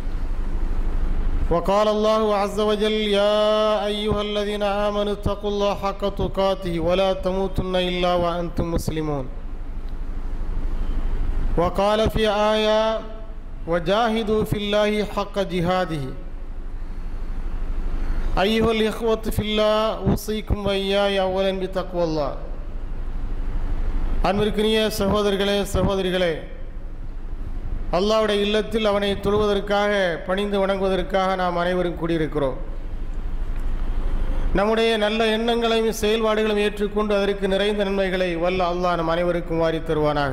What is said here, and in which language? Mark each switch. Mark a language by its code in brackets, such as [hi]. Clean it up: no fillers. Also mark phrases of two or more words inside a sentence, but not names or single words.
[ar] وقال الله عز وجل يا أيها الذين آمنوا اتقوا الله حق تقاته ولا تموتن إلا وأنتم مسلمون وقال في آية وجاهدوا في الله حق جهاده أيها الإخوة في الله أوصيكم وإياي أولا بتقوى الله [ta] அன்பிற்கினிய சகோதரர்களே சகோதரிகளே, அல்லாஹ்வுடைய இல்லத்தில் அவனை தொழுவதற்காக பணிந்து வணங்குவதற்காக நாம் அனைவரும் கூடியிருக்கிறோம். நம்முடைய நல்ல எண்ணங்களையும் செயல்பாடுகளையும் ஏற்றுக்கொண்டு அதற்கு நிறைந்த நன்மைகளை வல்ல அல்லாஹ் நம் அனைவருக்கும் வாரி தருவானாக.